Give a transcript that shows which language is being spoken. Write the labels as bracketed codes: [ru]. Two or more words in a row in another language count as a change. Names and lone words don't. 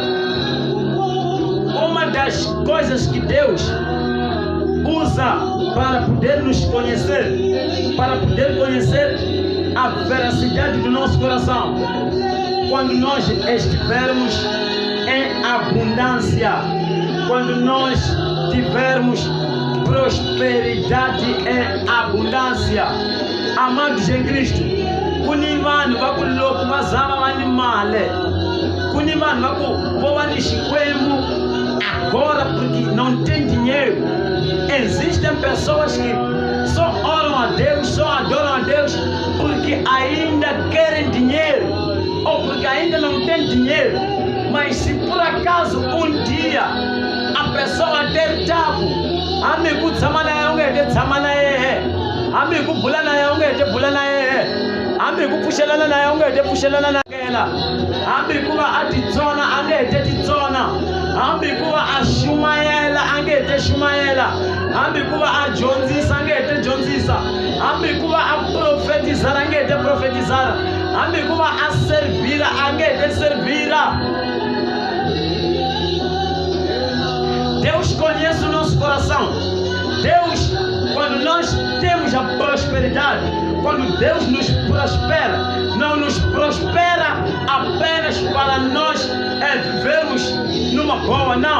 [pt] Uma das coisas que Deus usa para poder nos conhecer, para poder conhecer a veracidade do nosso coração, quando nós estivermos em abundância, quando nós tivermos prosperidade em abundância. Amados em Cristo, [ts] kuni vanhu va ku loko va zama va ni mali, kuni vanhu va ku vo va ni xikwembu [pt] agora porque não tem dinheiro. Existem pessoas que só oram a Deus, só adoram a Deus porque ainda querem dinheiro ou porque ainda não tem dinheiro. Mas se por acaso um dia a pessoa ter tabu, amigo [ts] tsama na yena tsama na yena, amigo bula na yena bula na yena, amigo pushelana na yena pushelana na yena, amigo va atitsona angete titsona, amigo va ashumayela angete shumayela, amigo va ajonzisa angete jonzisa, amigo va aprofetizar angete profetizar, amigo va aservira angete servira. [pt] Deus conhece o nosso coração. Deus, quando nós temos a prosperidade, quando Deus nos prospera, não nos prospera apenas para nós vivermos numa boa, não.